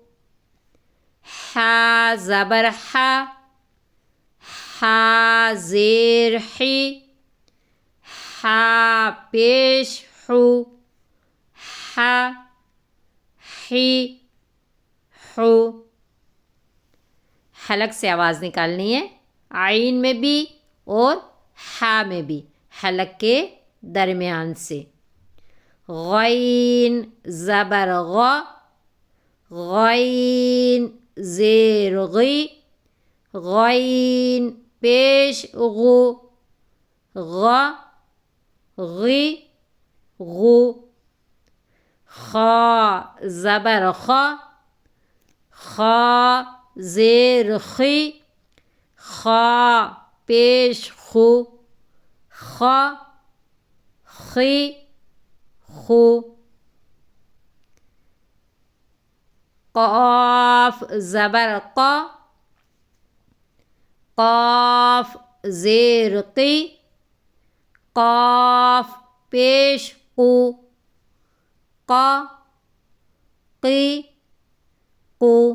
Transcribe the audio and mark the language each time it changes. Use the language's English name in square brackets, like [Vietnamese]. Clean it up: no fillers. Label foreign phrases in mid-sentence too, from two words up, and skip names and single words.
[Urdu] حا زبر حا، حا زیر حی، حا پیش حو، حا، حی، حو۔ حلق سے آواز نکالنی ہے، عین میں بھی اور حا میں بھی، حلق کے درمیان سے۔ غین زبر غ، غین زیر غی، غین پیش غو، غ، غی، غو۔ خا زبر خا، خا زیر خی، خا پیش خو، خا، خی، خو۔ قاف زبر قا، قاف زیر قی، قاف پیش قو، قا قی قو،